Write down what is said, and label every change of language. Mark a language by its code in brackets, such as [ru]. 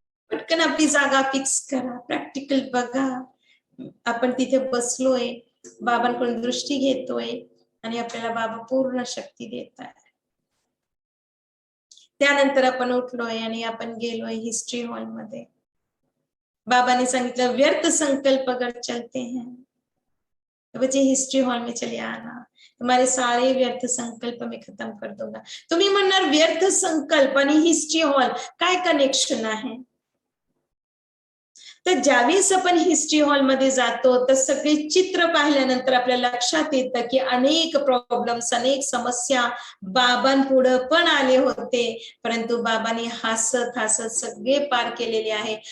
[mr] पटकन आपली जागा फिक्स करा, प्रॅक्टिकल बघा, आपण तिथे बसलोय, बाबांकडून दृष्टी घेतोय आणि आपल्याला बाबा पूर्ण शक्ती देत आहे. त्यानंतर आपण उठलोय आणि आपण गेलोय हिस्ट्री हॉल मध्ये. बाबाने सांगितलं [hi] व्यर्थ संकल्प अगर चलते हैं तो बच्चे हिस्ट्री हॉल में चले आना, तुम्हारे सारे व्यर्थ संकल्प मैं खत्म कर दूंगा. [mr] तुम्ही म्हणणार व्यर्थ संकल्प आणि हिस्ट्री हॉल काय कनेक्शन आहे? तर ज्यावेळेस आपण हिस्ट्री हॉल मध्ये जातो तर सगळे चित्र पाहिल्यानंतर आपल्या लक्षात येतं की अनेक प्रॉब्लेम्स, अनेक समस्या बाबांपुढे पण आले होते, परंतु बाबांनी हसत हसत सगळे पार केलेले आहे.